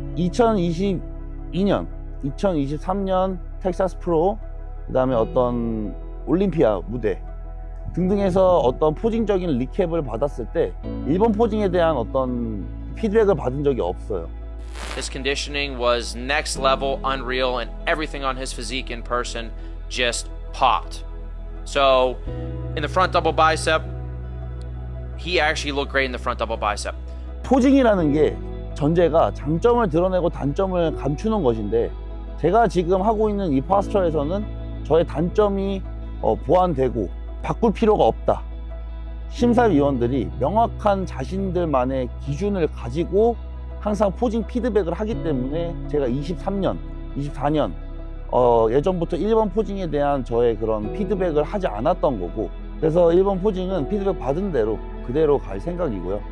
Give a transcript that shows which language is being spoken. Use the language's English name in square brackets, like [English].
[Korean] 2022년, 2023년 텍사스 프로, 그 다음에 어떤 올림피아 무대 등등에서 어떤 포징적인 리캡을 받았을 때 일본 포징에 대한 어떤 피드백을 받은 적이 없어요. [English] His conditioning was next level, unreal, and everything on his physique in person just popped. So, in the front double bicep, he actually looked great in the front double bicep. [Korean] 포징이라는 게 전제가 장점을 드러내고 단점을 감추는 것인데 제가 지금 하고 있는 이 파스처에서는 저의 단점이 보완되고 바꿀 필요가 없다. 심사위원들이 명확한 자신들만의 기준을 가지고 항상 포징 피드백을 하기 때문에 제가 23년, 24년 예전부터 1번 포징에 대한 저의 그런 피드백을 하지 않았던 거고 그래서 1번 포징은 피드백 받은 대로 그대로 갈 생각이고요.